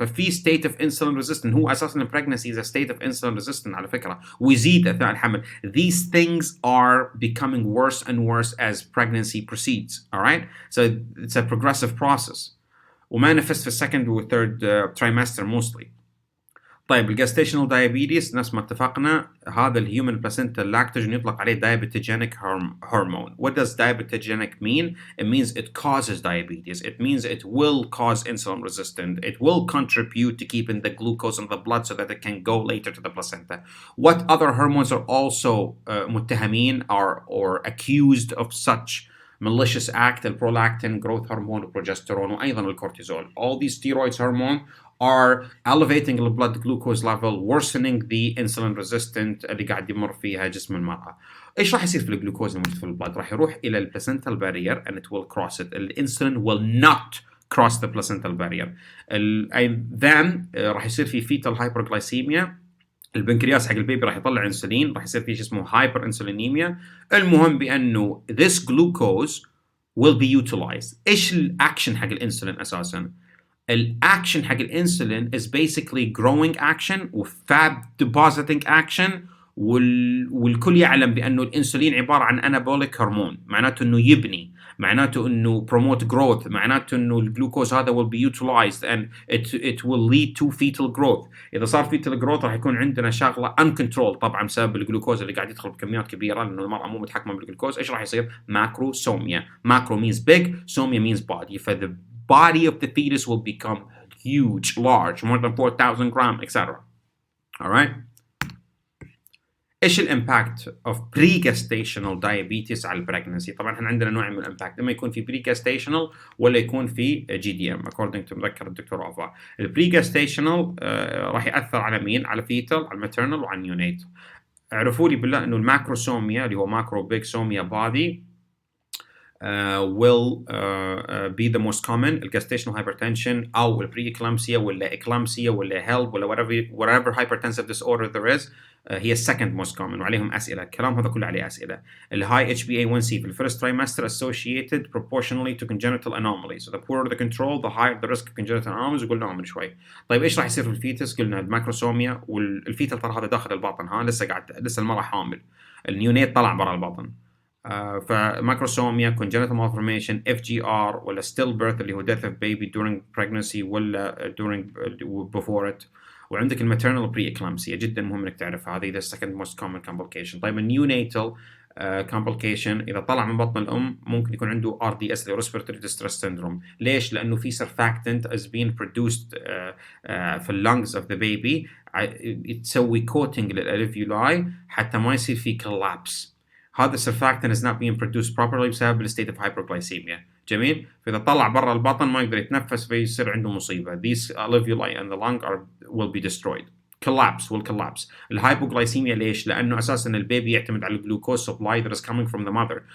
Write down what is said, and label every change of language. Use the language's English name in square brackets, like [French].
[English] ففي state of insulin resistant، هو اساسا pregnancy is a state of insulin resistant [Arabic] على فكره، ويزيد اثناء الحمل. [English] These things are becoming worse and worse as pregnancy proceeds. All right, so it's a progressive process وmanifest في second و third trimester mostly. [Arabic] طيب الجاستيشنال دايابيتس نفس ما اتفقنا، هذا الهيومن بلاسنتال لاكتوجين يطلق عليه diabetogenic hormone. [English] What does diabetogenic mean? It means it causes diabetes. It means it will cause insulin resistance. It will contribute to keeping the glucose in the blood so that it can go later to the placenta. What other hormones are also متهمين or accused of such malicious act? [Arabic] البرولاكتين، growth hormone، البروجسترون، وأيضا الكورتيزول. [English] All these steroids hormone are elevating the blood glucose level, worsening the insulin resistant [Arabic] اللي قاعد يمر فيها جسم المرأة. ايش راح يصير في الجلوكوز الموجود في البلد؟ راح يروح الى البلاسنتال بارير [English] and it will cross it. الانسولين will not cross the placental barrier. then [Arabic] راح يصير في [English] fetal hyperglycemia. [Arabic] البنكرياس حق البيبي راح يطلع انسولين، راح يصير في شيء اسمه هايبر انسولينيميا. [English] المهم بانه this glucose will be utilized. [Arabic] ايش الاكشن حق الانسولين اساسا؟ الاكشن حق الانسولين [English] is basically growing action و fat depositing action، [Arabic] والكل يعلم بانه الانسولين عباره عن انابوليك هرمون، معناته انه يبني، معناته انه promote growth، معناته انه الجلوكوز هذا [English] will be utilized and it will lead to fetal growth. [Arabic] اذا صار fetal growth راح يكون عندنا شغله uncontrolled طبعا بسبب الجلوكوز اللي قاعد يدخل بكميات كبيره لانه المراه مو متحكمه بالجلوكوز. ايش راح يصير؟ macrosomia. [English] macro means big, somia means body. the body of the fetus will become huge, large, more than 4,000 grams, etc. All right? [Arabic] ايش الامباكت of pre-gestational diabetes على البريجنسي؟ طبعا احنا عندنا نوع من الامباكت، اما يكون في pre-gestational ولا يكون في GDM according to مذكر الدكتور وفاء. البري-gestational راح ياثر على مين؟ على fetal، على maternal وعلى neonatal. اعرفوا لي بالله انه الماكروسوميا اللي هو ماكرو بيج سوميا بادي [English] will be the most common. [Arabic] الجاستيشنال hypertension أو البري-eclampsia ولا eclampsia ولا HELP ولا [English] whatever hypertensive disorder there is هي second most common [Arabic] وعليهم أسئلة. الكلام هذا كله عليه أسئلة. [English] high HbA1c في first trimester associated proportionally to congenital anomalies. So the poorer the control the higher the risk of congenital anomalies [Arabic] وقلناهم من شوي. طيب إيش راح يصير في الفيتس؟ قلنا الماكروسوميا والفيتال ترى هذا داخل البطن، لسه المرأة حامل، النيونيت طلع برا البطن. فماكروسوميا، congenital malformation، FGR ولا stillbirth اللي هو [English] death of baby during pregnancy ولا before it، [Arabic] وعندك الماتيرنال pre-eclampsia جدا مهم انك تعرفها، هذه [English] the second most common complication. [Arabic] طيب النيونيتال complication اذا طلع من بطن الام ممكن يكون عنده RDS اللي respiratory distress syndrome. ليش؟ لانه في surfactant is being produced في lungs of the baby تسوي coating للالفيولاي حتى ما يصير في collapse. [English] هذا surfactant is not being produced properly [Arabic] بسبب الستيت [English] of hyperglycemia. [Arabic] جميل؟ فإذا طلع برا البطن ما يقدر يتنفس فيصير عنده مصيبة. [English] These alveoli and the lung will be destroyed. will collapse. [Arabic] الهايبوغلايسيميا ليش؟ لأنه أساساً البيبي يعتمد على الجلوكوز [English] supply that is coming from the mother.